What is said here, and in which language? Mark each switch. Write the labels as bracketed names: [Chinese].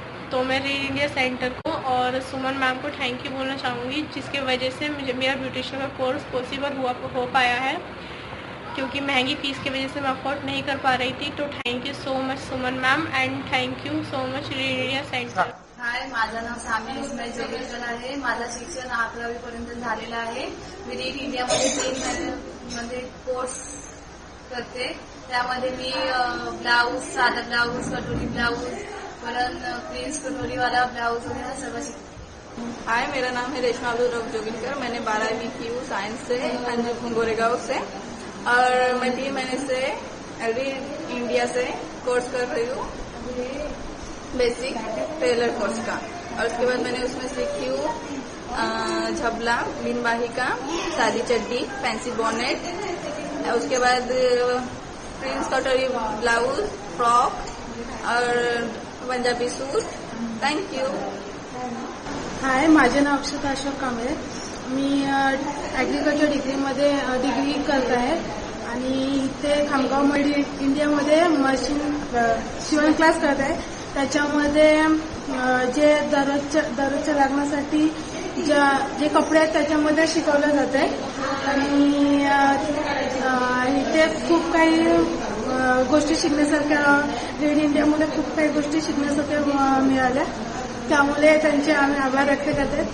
[Hindi] तो मैं red India centre को और सुमन मैम को थैंक यू बोलना चाहूँगी जिसके वजह से मुझे मेरा ब्यूटिशियन का कोर्स पॉसिबल हुआ हो पाया है, क्योंकि महंगी फीस की वजह से मैं अफोर्ड नहीं कर पा रही थी। तो thank you so much Suman ma'am and thank you so much red India centre. [Marathi] हाय, माझं नाव सामी, मी जोगेश्वर आहे, माझं शिक्षण 11वीपर्यंत झालेलं आहे। मी रीड इंडियामध्ये 3 महिन्यामध्ये कोर्स करते, त्यामध्ये मी ब्लाऊज, साधा ब्लाऊज, कटोरी ब्लाऊज, परत प्रिन्स कटोरीवाला ब्लाऊज वगैरे सर्व शिकते। [Hindi] हाय, मेरा नाम है रेशमा अब्दुलरऊफ जोगिनकर, मैंने 12वीं की हूँ सायन्स से, गोरेगाव से, और मैं 3 महीने से रीड इंडिया से कोर्स कर रही हूँ, बेसिक टेलर कोर्स का, और उसके बाद मैंने उसमें सीखी हूँ झबला, लिम्बाही का, सादी चड्डी, फैंसी बॉनेट, उसके बाद प्रिंस कटोरी ब्लाउज, फ्रॉक और पंजाबी सूट। [English] Thank you. [Marathi] हाय, माझे नाव अक्षता अशोक कांबळे, मी ऍग्रीकल्चर डिग्रीमध्ये डिग्री करत आहे आणि इथे खामगाव मंडी इंडियामध्ये मशीन शिवण क्लास करत आहे। त्याच्यामध्ये जे दररोजच्या लग्नासाठी जे कपडे आहेत त्याच्यामध्ये शिकवलं जाते आणि इथे खूप काही गोष्टी शिकण्यासारख्या, रेड इंडियामध्ये खूप काही गोष्टी शिकण्यासारख्या मिळाल्या, त्यामुळे त्यांचे आम्ही आभार व्यक्त करते।